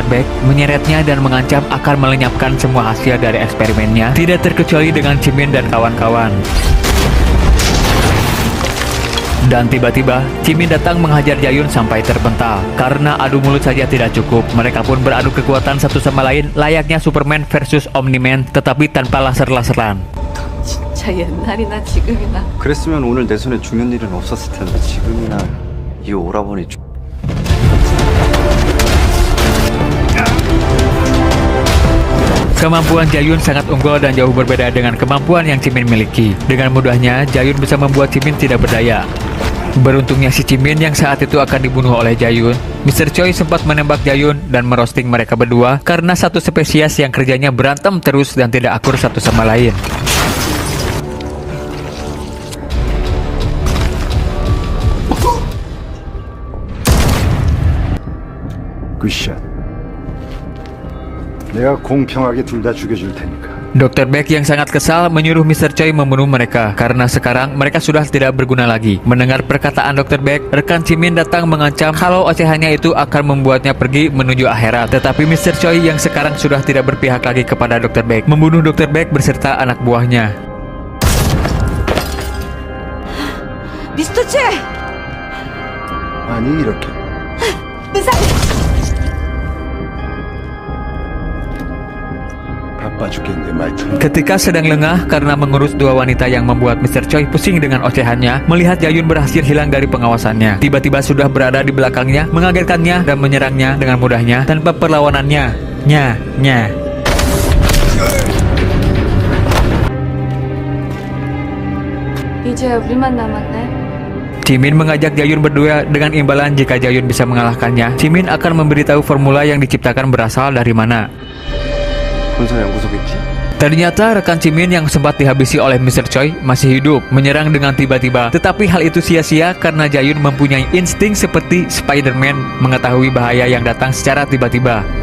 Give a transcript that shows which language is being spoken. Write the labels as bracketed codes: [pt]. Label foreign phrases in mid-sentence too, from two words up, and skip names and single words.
[id] Beck, menyeretnya dan mengancam akan melenyapkan semua hasil dari eksperimennya, tidak terkecuali dengan Jimin dan kawan-kawan. Dan tiba-tiba, Jimin datang menghajar Jayun sampai terpental. Karena adu mulut saja tidak cukup, mereka pun beradu kekuatan satu sama lain layaknya Superman versus Omni-Man, tetapi tanpa laser-laseran. [ko] 진짜 옛날이나 지금이나 그랬으면 오늘 내 손에 죽는 일은 없었을 텐데 지금이나 이 오라버니 [id] Kemampuan Jayun sangat unggul dan jauh berbeda dengan kemampuan yang Jimin miliki. Dengan mudahnya, Jayun bisa membuat Jimin tidak berdaya. Beruntungnya si Jimin yang saat itu akan dibunuh oleh Jayun, Mr. Choi sempat menembak Jayun dan merosting mereka berdua karena satu spesies yang kerjanya berantem terus dan tidak akur satu sama lain. [ko] 굿샷. 내가 공평하게 둘 다 죽여줄 테니까. [id] Dr. Beck yang sangat kesal menyuruh Mr. Choi membunuh mereka karena sekarang mereka sudah tidak berguna lagi. Mendengar perkataan Dr. Beck, rekan Jimin datang mengancam kalau ocehannya itu akan membuatnya pergi menuju akhirat. Tetapi Mr. Choi yang sekarang sudah tidak berpihak lagi kepada Dr. Beck, membunuh Dr. Beck beserta anak buahnya. [ko] 미스터 치! 아니 이렇게. [id] Ketika sedang lengah karena mengurus dua wanita yang membuat Mr. Choi pusing dengan ocehannya, melihat Jayun berhasil hilang dari pengawasannya. Tiba-tiba sudah berada di belakangnya, mengagetkannya dan menyerangnya dengan mudahnya tanpa perlawanannya. Nya. [ko] 이제 우리만 남았네. [id] Jimin mengajak Jayun berdua dengan imbalan jika Jayun bisa mengalahkannya, Jimin akan memberitahu formula yang diciptakan berasal dari mana. Ternyata rekan Jimin yang sempat dihabisi oleh Mr. Choi masih hidup, menyerang dengan tiba-tiba. Tetapi hal itu sia-sia karena Jayun mempunyai insting seperti Spider-Man mengetahui bahaya yang datang secara tiba-tiba.